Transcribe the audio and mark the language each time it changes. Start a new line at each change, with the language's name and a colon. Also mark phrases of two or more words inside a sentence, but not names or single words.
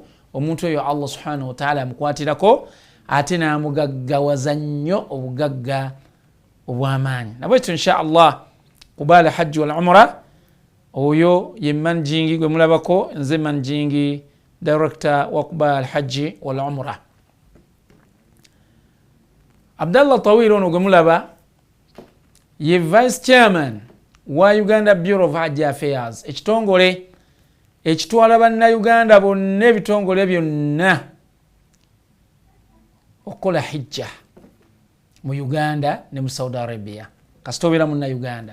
Ganda: Omuntu oyo
Arabic: الله سبحانه وتعالى
Ganda: amukwatirako ate n'amugaggawaza nnyo obugagga obw'amaanyi. Nabwekyo
Arabic: إن شاء الله
Ganda: Quba al-Hajj wal-Umrah oyo ye managing gwe mulabako, nze
English: managing director
Ganda: wakuba alhaji wal umra. Abdallah Tawil ono gemulaba ye
English: vice chairman
Ganda: wa Uganda Bureau of Hajj Affairs, ekitongole ekitwala bannayuganda bonna ebitongole byonna okola hijja mu Uganda ne mu Saudi Arabia kasitobera mu Uganda.